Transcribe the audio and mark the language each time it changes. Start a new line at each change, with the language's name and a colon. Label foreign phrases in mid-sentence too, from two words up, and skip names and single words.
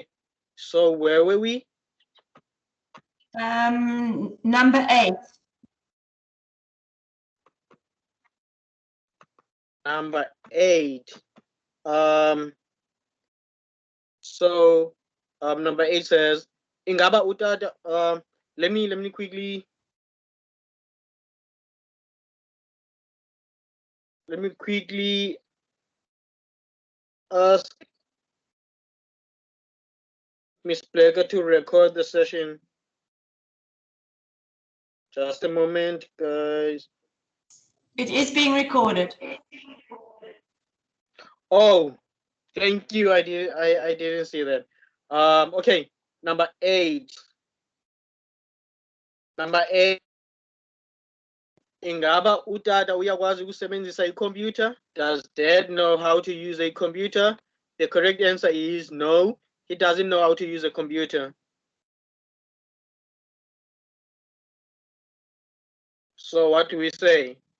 English: So where were we? Number 8. Number 8. So number 8 says
Xhosa: ingaba utata
English: let me quickly ask Miss Blecker to record the session. Just a moment, guys. It is being recorded. Oh, thank you. I didn't see that. Okay, number 8. Number 8.
Xhosa: Ingaba utata uyakwazi ukusebenzisa i-computer?
English: Does dad know how to use a computer? The correct answer is no. He doesn't know how to use a computer. So what do we say?